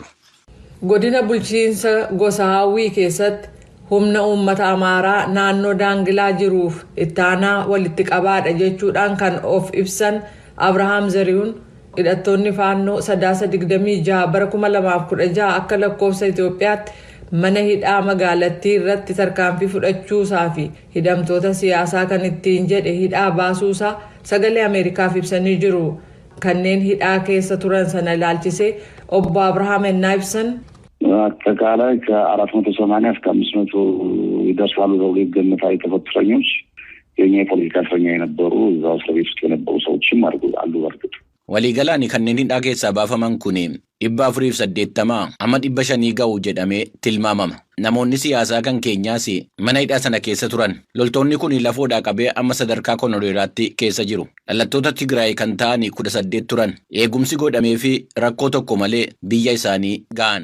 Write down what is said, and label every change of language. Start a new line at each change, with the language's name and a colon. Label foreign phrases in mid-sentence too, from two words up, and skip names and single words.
Oromo: Godina bulchiinsa gosa Hawwii keessatti humna uummata Amaaraa naannoo Daangilaa jiruuf ittaanaa walitti qabaadha jechuudhaan kan of ibsan Abrahaam Zarihuun hidhattoonni faannoo sadaasa 26 bara 2016 akka lakkoofsa Itoophiyaatti mana hidhaa magaalattii irratti tarkaanfii fudhachuusaa fi hidhamtoota siyaasaa kan ittiin jedhe hidhaa baasuusaa sagalee Ameerikaaf ibsanii jiru. Kanneen hidhaa keessa turan sana ilaalchisee obbo Abrahaam ennaa ibsan
Amharic: አጠቃላይ ከ480 እስከ 500 ይደርሳሉ ተብሎ ይገመታል። የተፈቱ እስረኞች የኛ የፖለቲካ እስረኛ የነበሩ እዛው እስር ቤት ውስጥ የነበሩ ሰዎችም አሉ። በርግጥ
Oromo: waliigalaan kanneen hidhaa keessaa baafaman kun 480 amma 500 ga'u jedhamee tilmaamama. Namoonni siyaasaa kan keenyaas mana hidhaa sana keessa turan. Loltoonni kun lafoodhaa qabee amma sadarkaa koloneelaatti keessa jiru. Dhalattoota Tigraay kan ta'an 18 turan. Eegumsi godhamee fi rakkoo tokko malee biyya isaanii ga'an.